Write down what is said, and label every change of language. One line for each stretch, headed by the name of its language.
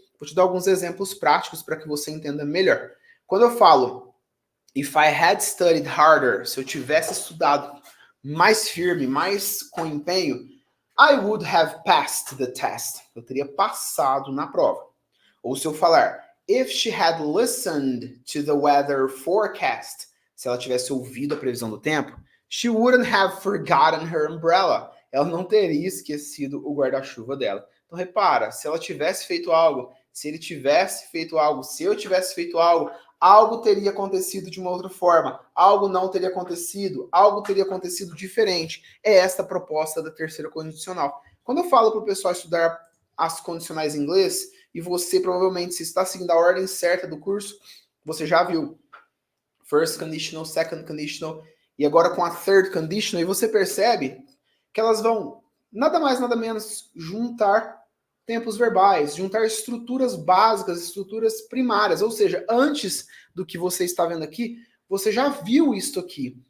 Portuguese: Vou te dar alguns exemplos práticos para que você entenda melhor. Quando eu falo
English: if I had studied harder,
Portuguese: se eu tivesse estudado mais firme, mais com empenho,
English: I would have passed the test.
Portuguese: Eu teria passado na prova. Ou se eu falar
English: if she had listened to the weather forecast,
Portuguese: se ela tivesse ouvido a previsão do tempo,
English: she wouldn't have forgotten her umbrella.
Portuguese: Ela não teria esquecido o guarda-chuva dela. Então repara, se ela tivesse feito algo, se ele tivesse feito algo, se eu tivesse feito algo, algo teria acontecido de uma outra forma, algo não teria acontecido, algo teria acontecido diferente. É esta a proposta da terceira condicional. Quando eu falo para o pessoal estudar as condicionais em inglês, e você provavelmente, se está seguindo a ordem certa do curso, você já viu first conditional, second conditional, e agora com a third conditional, e você percebe que elas vão nada mais, nada menos juntar tempos verbais, juntar estruturas básicas, estruturas primárias, ou seja, antes do que você está vendo aqui, você já viu isso aqui.